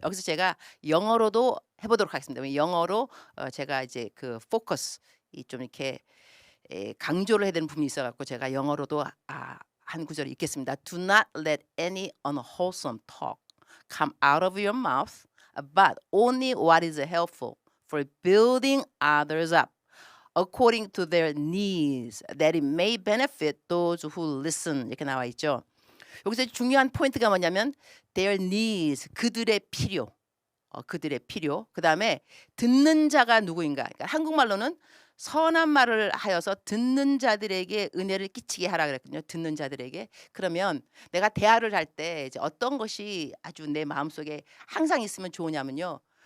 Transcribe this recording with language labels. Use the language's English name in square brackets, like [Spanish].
[Korean] 여기서 제가 영어로도 해보도록 하겠습니다. 영어로 제가 이제 그 포커스 좀 이렇게 강조를 해야 되는 부분이 있어갖고 제가 영어로도 한 구절 읽겠습니다. [English] Do not let any unwholesome talk come out of your mouth, but only what is helpful for building others up according to their needs, that it may benefit those who listen. [Korean] 이렇게 나와 있죠. 여기서 중요한 포인트가 뭐냐면 [English] their needs, [Korean] 그들의 필요. 그들의 필요. 그다음에 듣는 자가 누구인가? 그러니까 한국말로는 선한 말을 하여서 듣는 자들에게 은혜를 끼치게 하라 그랬거든요. 듣는 자들에게. 그러면 내가 대화를 할 때 이제 어떤 것이 아주 내 마음속에 항상 있으면 좋으냐면요.